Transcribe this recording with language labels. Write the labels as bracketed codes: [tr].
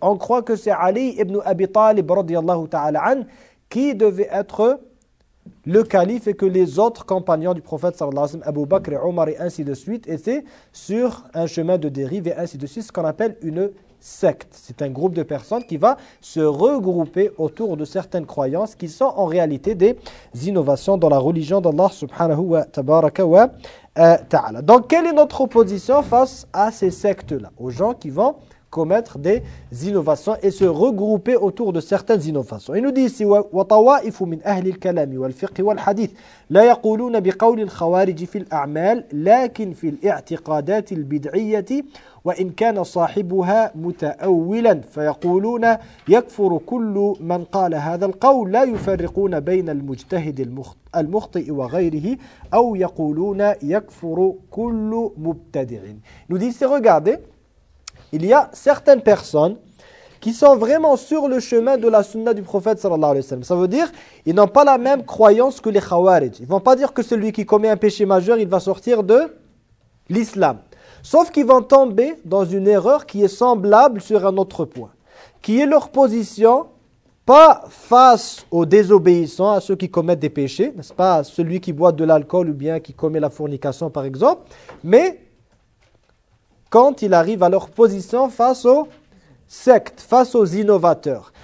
[fr] On croit que c'est Ali ibn Abi Talib radiyallahu ta'ala an qui devait être le calife et que les autres compagnons du prophète sallallahu alayhi wa sallam, Abu Bakr et Omar et ainsi de suite étaient sur un chemin de dérive et ainsi de suite, ce qu'on appelle une secte. C'est un groupe de personnes qui va se regrouper autour de certaines croyances qui sont en réalité des innovations dans la religion d'Allah subhanahu wa tabaraka wa ta'ala. Donc, quelle est notre position face à ces sectes-là, aux gens qui vont commettre des innovations et se regrouper autour de certaines innovations? Il nous dit ici, « [ar] وطوائف من أهل الكلام والفقه والحديث لا يقولون بقول الخوارج في الأعمال لكن في الاعتقادات البدعية وإن كان صاحبها متأولا فيقولون يكفر كل من قال هذا القول لا يفرقون بين المجتهد المخطئ وغيره أو يقولون يكفر كل مبتدع. [fr] Il nous dit ici, regardez, il y a certaines personnes qui sont vraiment sur le chemin de la sunna du prophète sallallahu alayhi wa sallam. Ça veut dire ils n'ont pas la même croyance que les khawarij. Ils ne vont pas dire que celui qui commet un péché majeur, il va sortir de l'islam. Sauf qu'ils vont tomber dans une erreur qui est semblable sur un autre point, qui est leur position, pas face aux désobéissants, à ceux qui commettent des péchés, n'est-ce pas, à celui qui boit de l'alcool ou bien qui commet la fornication par exemple, mais quand il arrive à leur position face aux sectes, face aux innovateurs.